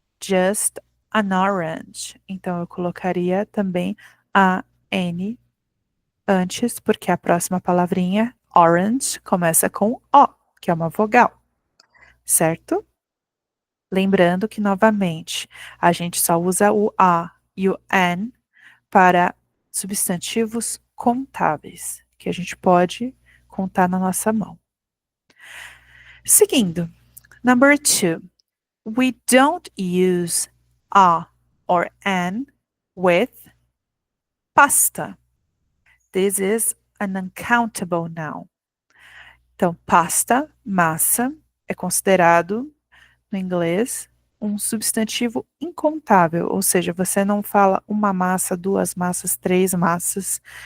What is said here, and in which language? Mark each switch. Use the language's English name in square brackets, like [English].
[English] Just an orange. [Portuguese] Então, eu colocaria também a N antes, porque a próxima palavrinha, orange, começa com O, que é uma vogal, certo? Lembrando que, novamente, a gente só usa o A e o N para substantivos contáveis, que a gente pode contar na nossa mão. Seguindo, [English] number 2. We don't use a or an with pasta. This is an uncountable noun. [Portuguese] Então, pasta, massa, é considerado, no inglês, um substantivo incontável, ou seja, você não fala uma massa, duas massas, três massas.